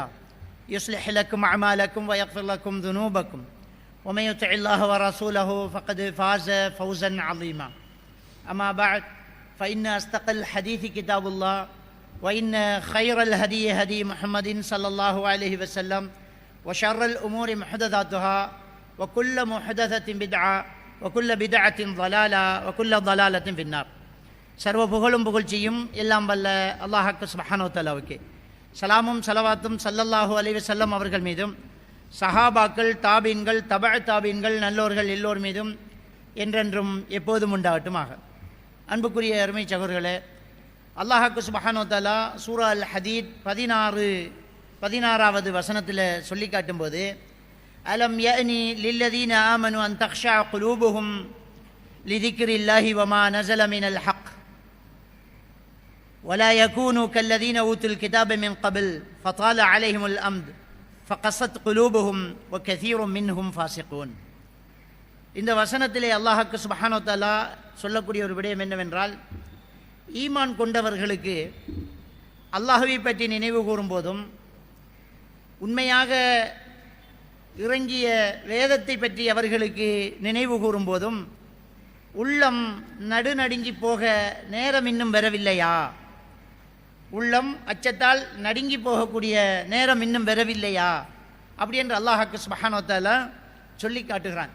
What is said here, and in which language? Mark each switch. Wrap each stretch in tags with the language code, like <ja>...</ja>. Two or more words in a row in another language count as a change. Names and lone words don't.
<ar>يصلح لكم أعمالكم ويغفر لكم ذنوبكم ومن يطع الله ورسوله فقد فاز فوزا عظيما أما بعد فإن أصدق الحديث كتاب الله وإن خير الهدي هدي محمد صلى الله عليه وسلم وشر الأمور محدثاتها وكل محدثة بدعة وكل بدعة ضلالة وكل ضلالة في النار.</ar> <ta>சர்வ புகழும் புகழ்ச்சியும் எல்லாம் வல்ல அல்லாஹ்வுக்கு</ta> <ar>سبحانه وتعالى</ar> <ta>சலாமும் ஸலவாத்தும்</ta> <ar>صلى الله عليه وسلم</ar> <ta>அவர்கள் மீதும் சஹாபாக்கள் தாபீன்கள் தபஅ நல்லோர்கள் எல்லோர் மீதும் என்றென்றும் எப்போதும் உண்டாகட்டுமாக. அன்புக்குரிய அருமை சகோதரர்களே, அல்லாஹ்வுக்கு</ta> <ar>سبحانه وتعالى</ar> <ta>சூரா அல் ஹதீத் 16வது வசனத்தில் சொல்லி காட்டும்போது</ta> <ar>ألم يأن للذين آمنوا أن تخشع قلوبهم لذكر الله وما نزل من الحق ولا يكونوا كالذين أوتوا الكتاب من قبل فطال عليهم الأمد فقست قلوبهم وكثير منهم فاسقون.</ar> <ta>இந்த வசனத்திலே அல்லாஹ்வுக்கு</ta> <ar>سبحانه وتعالى</ar> <ta>சொல்லக்கூடிய ஒரு விடயம் என்னவென்றால், ஈமான் கொண்டவர்களுக்கு அல்லாஹ்வை பற்றி நினைவு கூறும்போதும் உண்மையாக இறங்கிய வேதத்தை பற்றி அவர்களுக்கு நினைவு கூறும்போதும் உள்ளம் நடுநடுங்கி போக நேரம் இன்னும் வரவில்லையா, உள்ளம் அச்சத்தால் நடுங்கி போகக்கூடிய நேரம் இன்னும் வரவில்லையா அப்படி என்று அல்லாஹ்வுக்கு</ta> <ar>سبحانه وتعالى</ar> <ta>சொல்லி காட்டுகிறான்.</ta>